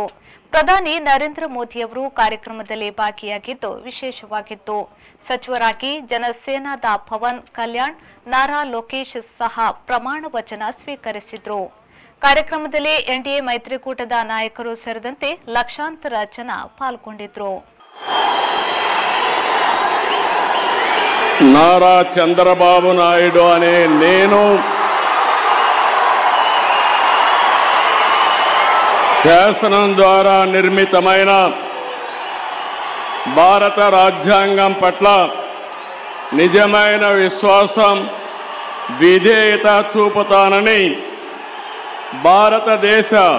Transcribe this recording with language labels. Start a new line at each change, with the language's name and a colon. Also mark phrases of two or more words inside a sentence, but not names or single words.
Kannada: ಪ್ರಧಾನಿ ನರೇಂದ್ರ ಮೋದಿ ಅವರು ಕಾರ್ಯಕ್ರಮದಲ್ಲಿ ಭಾಗಿಯಾಗಿದ್ದು ವಿಶೇಷವಾಗಿತ್ತು. ಸಚಿವರಾಗಿ ಜನಸೇನಾದ ಪವನ್ ಕಲ್ಯಾಣ್, ನಾರಾ ಲೋಕೇಶ್ ಸಹ ಪ್ರಮಾಣ ವಚನ ಸ್ವೀಕರಿಸಿದರು. ಕಾರ್ಯಕ್ರಮದಲ್ಲಿ ಎನ್ಡಿಎ ಮೈತ್ರಿಕೂಟದ ನಾಯಕರು ಸೇರಿದಂತೆ ಲಕ್ಷಾಂತರ ಜನ ಪಾಲ್ಗೊಂಡಿದ್ದರು.
Telugu: నారా చంద్రబాబు నాయుడు అనే నేను శాసనం ద్వారా నిర్మితమైన భారత రాజ్యాంగం పట్ల నిజమైన విశ్వాసం, విధేయత చూపుతానని, భారతదేశ